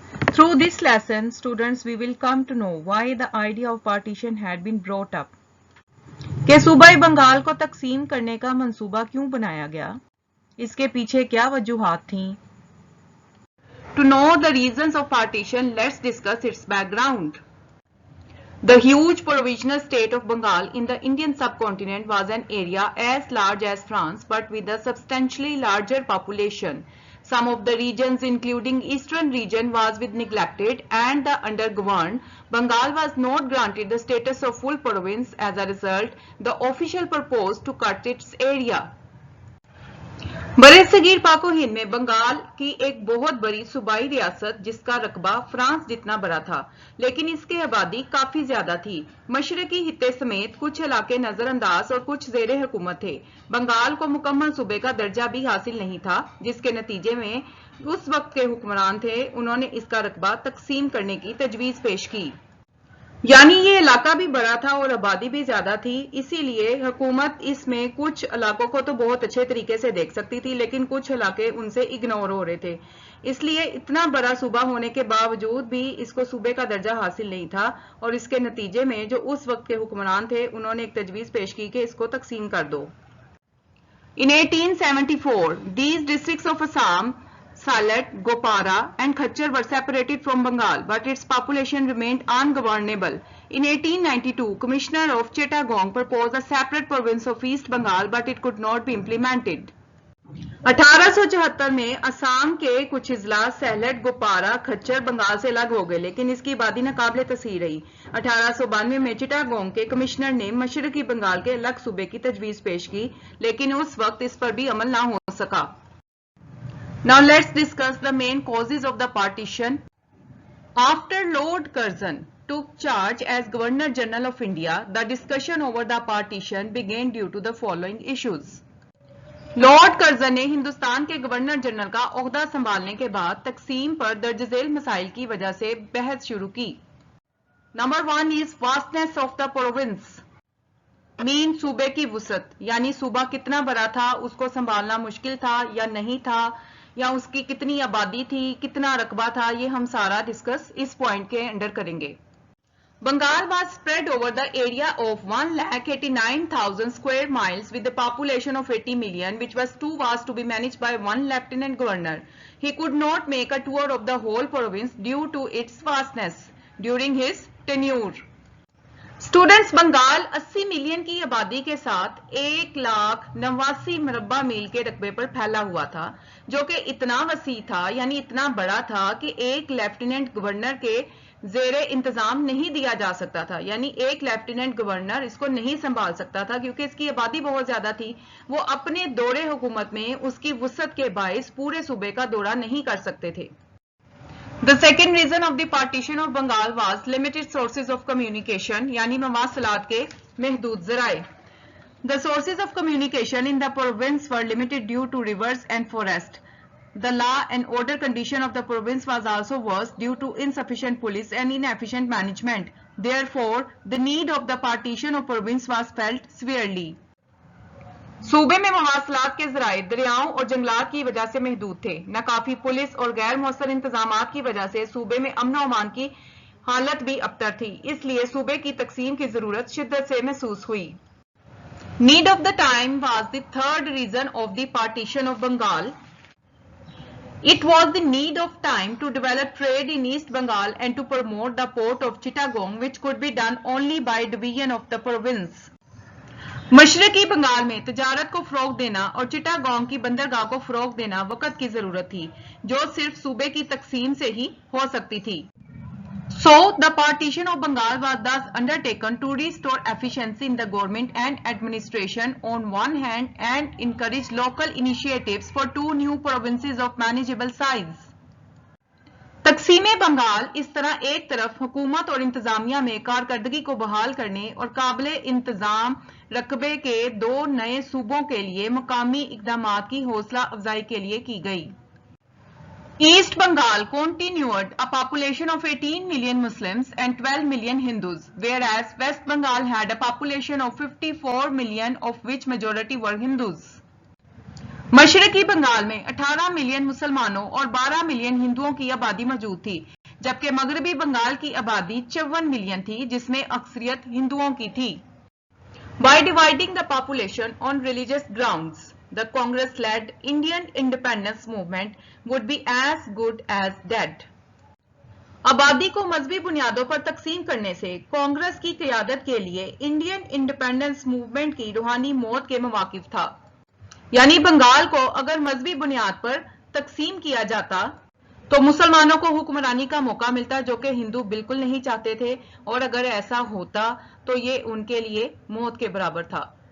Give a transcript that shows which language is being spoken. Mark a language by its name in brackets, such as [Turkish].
[English] Through this lesson students we will come to know why the idea of partition had been brought up. [Hindi] कि सूबाई बंगाल को तकसीम करने का मंसूबा क्यों बनाया गया, इसके पीछे क्या वजूहात थीं. [English] To know the reasons of partition, let's discuss its background. The huge provisional state of Bengal in the Indian subcontinent was an area as large as France but with a substantially larger population. Some of the regions including eastern region was neglected and the under-governed. Bengal was not granted the status of full province. As a result, the official proposed to cut its area. [Hindi] बरसगीर पाको हिंद में बंगाल की एक बहुत बड़ी सूबाई रियासत जिसका रकबा फ्रांस जितना बड़ा था, लेकिन इसकी आबादी काफी ज्यादा थी. मशरकी हिस्से समेत कुछ इलाके नजरअंदाज और कुछ जेरे हुकूमत थे. बंगाल को मुकम्मल सूबे का दर्जा भी हासिल नहीं था, जिसके नतीजे में उस वक्त के हुक्मरान थे उन्होंने इसका रकबा तकसीम करने की तजवीज पेश की. यानी ये इलाका भी बड़ा था और आबादी भी ज्यादा थी, इसीलिए हुकूमत इसमें कुछ इलाकों को तो बहुत अच्छे तरीके से देख सकती थी, लेकिन कुछ इलाके उनसे इग्नोर हो रहे थे. इसलिए इतना बड़ा सूबा होने के बावजूद भी इसको सूबे का दर्जा हासिल नहीं था और इसके नतीजे में जो उस वक्त के हुक्मरान थे उन्होंने एक तजवीज पेश की कि इसको तकसीम कर दो. [English] In 1874 these districts of Assam, Salet, Gopara and Khachar were separated from Bengal, but its population remained ungovernable. In 1892, Commissioner of Chittagong proposed a separate province of East Bengal, but it could not be implemented. [Hindi] 1874 में असम के कुछ इजला सैलट, गोपारा, खच्चर बंगाल से अलग हो गए, लेकिन इसकी आबादी नाकाबिले तस्हीर रही. 1892 में चिटागोंग के कमिश्नर ने मशरकी बंगाल के अलग सूबे की तजवीज पेश की, लेकिन उस वक्त इस पर भी अमल ना हो सका. [English] Now let's discuss the main causes of the partition. After Lord Curzon took charge as Governor General of India, the discussion over the partition began due to the following issues. [Hindi] Lord Curzon ने हिंदुस्तान के governor general का ओहदा संभालने के बाद तकसीम पर दर्जझेल मसाइल की वजह से बहस शुरू की. Number 1 [English] Is vastness of the province. [Hindi] Mean सूबे की वुसअत, यानी सूबा कितना बड़ा था, उसको संभालना मुश्किल था या नहीं था, या उसकी कितनी आबादी थी, कितना रकबा था, ये हम सारा डिस्कस इस पॉइंट के अंडर करेंगे. [English] Bengal was spread over the area of 1,89,000 square miles with a population of 80 million, which was too vast to be managed by one lieutenant governor. He could not make a tour of the whole province due to its vastness during his tenure. [Hindi] Students, Bengal 80 million की आबादी के साथ 1,89,000 मुरब्बा मील के रकबे पर फैला हुआ था, जो कि इतना वसी था, यानी इतना बड़ा था कि एक लेफ्टिनेंट गवर्नर के जेरे इंतजाम नहीं दिया जा सकता था. यानी एक लेफ्टिनेंट गवर्नर इसको नहीं संभाल सकता था क्योंकि इसकी आबादी बहुत ज्यादा थी. वो अपने दौरे हुकूमत में उसकी वुसअत के बाइस पूरे सूबे का दौरा नहीं कर सकते थे. [English] The second reason of the partition of Bengal was limited sources of communication, [Hindi] यानी मवासलात के महदूद ज़राए. [English] The sources of communication in the province were limited due to rivers and forest. The law and order condition of the province was also worse due to insufficient police and inefficient management. Therefore, the need of the partition of province was felt severely. [Hindi] सूबे में मवासलात के जराए दरियाओं और जंगलात की वजह से महदूद थे. न काफी पुलिस और गैर मौसर इंतजामात की वजह से सूबे में अमन और अमान की हालत भी अबतर थी, इसलिए सूबे की तकसीम की जरूरत शिद्दत से महसूस हुई. [English] Need of the time was the third reason of the partition of Bengal. It was the need of time to develop trade in East Bengal and to promote the port of Chittagong, which could be done only by division of the province. [Hindi] मशरकी Bengal में तजारत को फरोग देना और चिटागोंग की बंदरगाह को फरोग देना वक्त की जरूरत थी, जो सिर्फ सूबे की तकसीम से ही हो सकती थी. [English] So the partition of Bengal was thus undertaken to restore efficiency in the government and administration on one hand and encourage local initiatives for two new provinces of manageable size. [Hindi] तकसीम बंगाल इस तरह एक तरफ हुकूमत और इंतजामिया में कारकर्दगी को बहाल करने और काबिले इंतजाम रकबे के दो नए सूबों के लिए मकामी इकदामात की हौसला अफजाई के लिए की गई. [English] East Bengal continued a population of 18 million Muslims and 12 million Hindus, whereas West Bengal had a population of 54 million, of which majority were Hindus. [Hindi] मशरकी Bengal में 18 मिलियन मुसलमानों और 12 मिलियन हिंदुओं की आबादी मौजूद थी, जबकि मगरबी बंगाल की आबादी 54 मिलियन थी, जिसमें अक्सरियत हिंदुओं की थी. [English] By dividing the population on religious grounds, the Congress-led Indian independence movement would be as good as dead. [Hindi] आबादी को मजहबी बुनियादों पर तकसीम करने से कांग्रेस की क़यादत के लिए इंडियन इंडिपेंडेंस मूवमेंट की रूहानी मौत के मवाकिफ था. यानी बंगाल को अगर मजहबी बुनियाद पर तकसीम किया जाता तो मुसलमानों को हुक्मरानी का मौका मिलता, जो कि हिंदू बिल्कुल नहीं चाहते थे, और अगर ऐसा होता तो ये उनके लिए मौत के बराबर था.